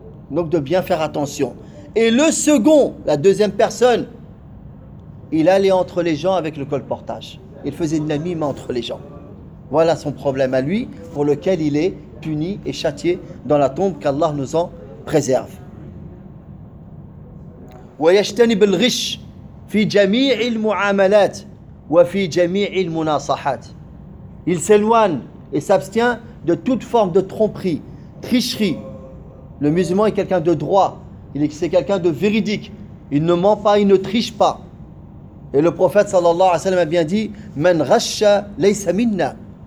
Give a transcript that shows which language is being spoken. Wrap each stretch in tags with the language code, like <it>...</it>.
<fr>Donc de bien faire attention. Et le second, la deuxième personne, il allait entre les gens avec le colportage. Il faisait une namima entre les gens. Voilà son problème à lui, pour lequel il est puni et châtié dans la tombe, qu'Allah nous en préserve.</fr> <ar>ويجتنب الغش في جميع المعاملات وفي جميع المناصحات.</ar> <fr>Il s'éloigne et s'abstient de toute forme de tromperie, tricherie. Le musulman est quelqu'un de droit, c'est quelqu'un de véridique. Il ne ment pas, il ne triche pas. Et le prophète sallallahu alayhi wa sallam a bien dit:</fr> <ar>Man ghasha laysa minna.</ar>